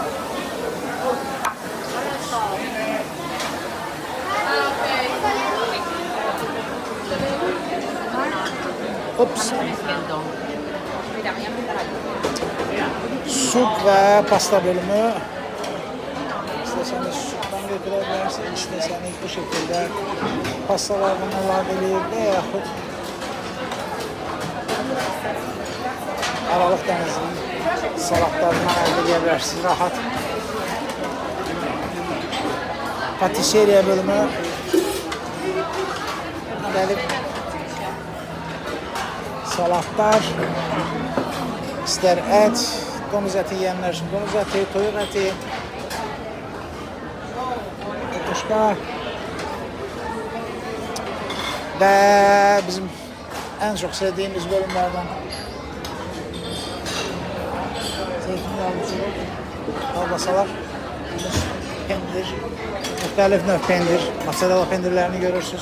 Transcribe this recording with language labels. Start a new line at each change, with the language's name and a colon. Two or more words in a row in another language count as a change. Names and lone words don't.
Turkish: Ops. Süt ve pasta bölümü. İsterseniz sütten götürebilirsiniz, isterseniz bu şekilde pastalardan
Azerbaijani: əlavələyib və yaxud Aralıq dənizinin salatlarından əldə edə bilərsiniz rahat. Patiseriya bölümü gəlib salatlar,
Turkish: ister et, domuz eti yiyenler için domuz eti,
Azerbaijani: toyuq eti,
Turkish: kuşka ve bizim en çok sevdiğimiz bölümlerden zeytinyağlı kalbasalar, pendir, muhtelif növ pendir, mozzarella pendirlerini görürsünüz.